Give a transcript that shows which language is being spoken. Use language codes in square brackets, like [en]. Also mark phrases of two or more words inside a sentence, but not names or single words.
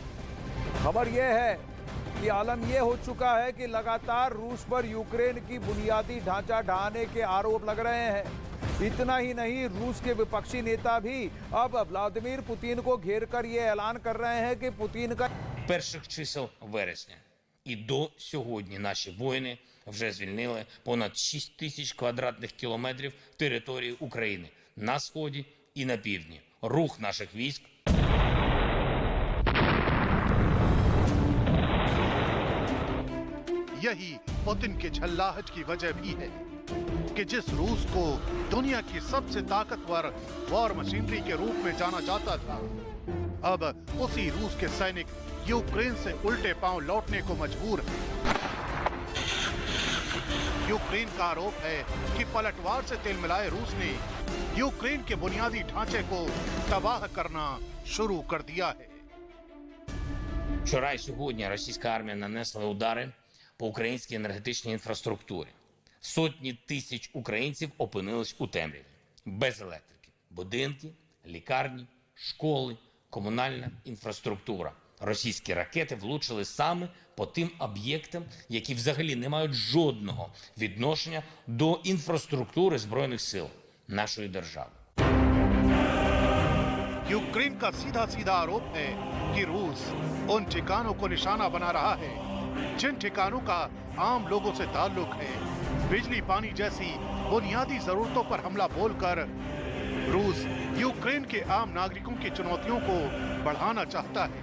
[hi] खबर यह है कि आलम यह हो चुका है कि लगातार रूस पर यूक्रेन की बुनियादी ढांचा ढहाने के आरोप लग रहे हैं। इतना ही नहीं, रूस के विपक्षी नेता भी अब व्लादिमीर पुतिन को घेरकर यह ऐलान कर रहे हैं कि पुतिन का [uk] перших чисел вересня і до сьогодні наші воїни вже звільнили понад 6 тисяч квадратних кілометрів території України на сході і на півдні. Рух наших військ [hi] यही पुतिन के झल्लाहट की वजह भी है कि जिस रूस को दुनिया की सबसे ताकतवर [en] war machinery [hi] के रूप में जाना जाता था, अब उसी रूस के सैनिक यूक्रेन से उल्टे पांव लौटने को मजबूर हैं। यूक्रेन का आरोप है कि पलटवार से तिलमिलाए रूस ने यूक्रेन के बुनियादी ढांचे को तबाह करना शुरू कर दिया है। [uk] вчора і сьогодні російська армія нанесла удари по українській енергетичній інфраструктурі. Сотні тисяч українців опинились у темряві, без електрики. Будинки, лікарні, школи, комунальна інфраструктура. Російські ракети влучили саме по тим об'єктам, які взагалі не мають жодного відношення до інфраструктури Збройних сил нашої держави. [hi] यूक्रेन का सीधा सीधा आरोप है कि रूस उन ठिकानों को निशाना बना रहा है जिन ठिकानों का आम लोगों से ताल्लुक है। बिजली पानी जैसी बुनियादी जरूरतों पर हमला बोलकर रूस यूक्रेन के आम नागरिकों की चुनौतियों को बढ़ाना चाहता है।